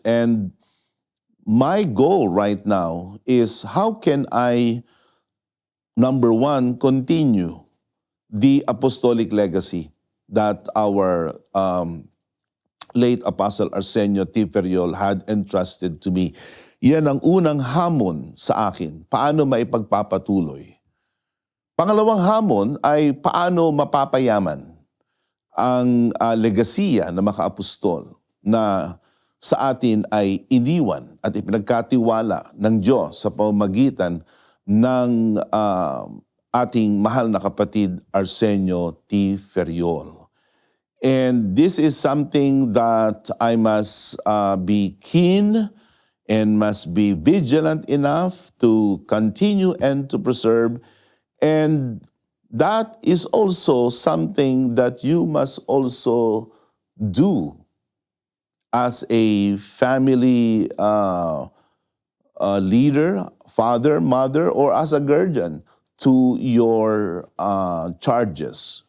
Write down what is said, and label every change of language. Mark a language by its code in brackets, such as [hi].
[en] And my goal right now is how can I, number one, continue the apostolic legacy that our late Apostle Arsenio T. Ferriol had entrusted to me. [tl] Yan ang unang hamon sa akin, paano maipagpapatuloy. Pangalawang hamon ay paano mapapayaman ang legasiya ng mga apostol na sa atin ay iniwan at ipinagkatiwala ng Diyos sa pamamagitan ng ating mahal na kapatid Arsenio T. Ferriol. [en] And this is something that I must be keen and must be vigilant enough to continue and to preserve. And that is also something that you must also do as a family leader, father, mother, or as a guardian to your charges.